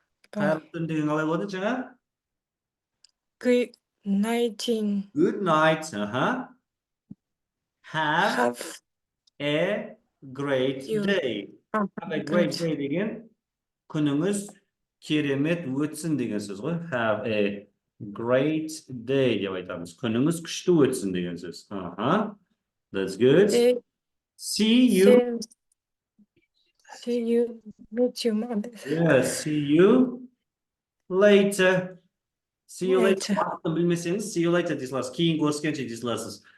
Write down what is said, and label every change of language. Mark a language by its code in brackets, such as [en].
[kk] Қайырлы түн деген қалай болады жаңа? [en] Good night. Good night. Have a great day. Have a great day [kk] деген күніңіз керемет өтсін деген сөз ғой. [en] Have a great day [kk] деп айтамыз. Күніңіз күшті өтсін деген сөз. [en] That's good. See you. Meet you, mother. Yes, see you later. See you later. [kk] Уақытты білмесеңіз, [en] see you later [kk] дей саласыз. Кейін көріскенше дей саласыз.